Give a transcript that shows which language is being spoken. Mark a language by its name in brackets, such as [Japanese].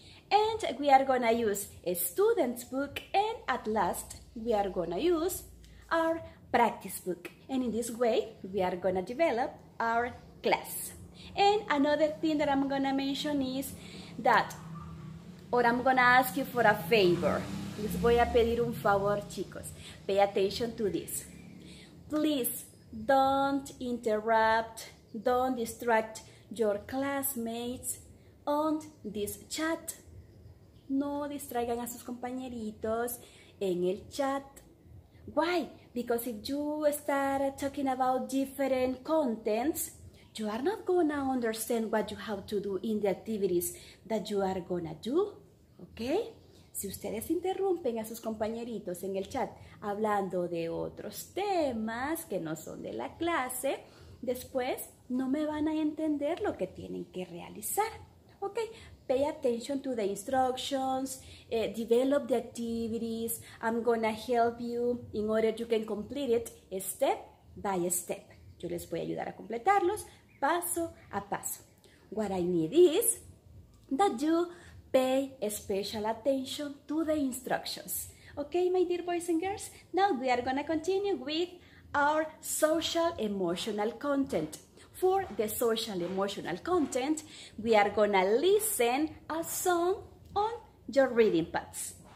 [English] And we are going to use a student's book, and at last we are going to use our practice book. And in this way, we are going to develop our class. And another thing that I'm going to mention is that, or I'm going to ask you for a favor. [Spanish] Les voy a pedir un favor, chicos. [English] Pay attention to this. Please don't interrupt, don't distract your classmates on this chat. [Spanish] No distraigan a sus compañeritos en el chat. [English] Why? Because if you start talking about different contents, you are not gonna understand what you have to do in the activities that you are gonna do. Okay? [Spanish] Si ustedes interrumpen a sus compañeritos en el chat hablando de otros temas que no son de la clase, después no me van a entender lo que tienen que realizar. [English] Ok, pay attention to the instructions, develop the activities. I'm gonna help you in order you can complete it step by step. [Spanish] Yo les voy a ayudar a completarlos paso a paso. [English] What I need is that you pay special attention to the instructions. Okay, my dear boys and girls? Now we are going to continue with our social emotional content. For the social emotional content, we are going to listen a song on your reading pads.